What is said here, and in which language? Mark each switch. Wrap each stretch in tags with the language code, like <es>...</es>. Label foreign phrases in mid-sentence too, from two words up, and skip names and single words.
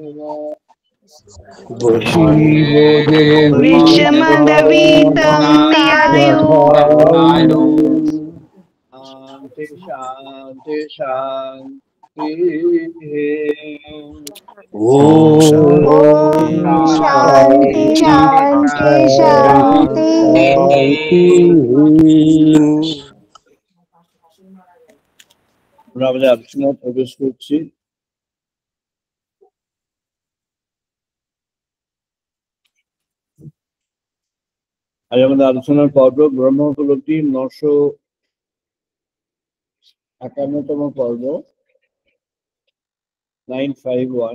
<sa>विषमदवीतं यायु शांति शांति शांति शांति शांति शांति</sa> <bn>আমরা আমাদের আলোচনা প্রবেশ করছি। আজ আমাদের আলোচনার পর্ব ব্রহ্ম উপলব্ধি 951তম পর্ব 951।</bn>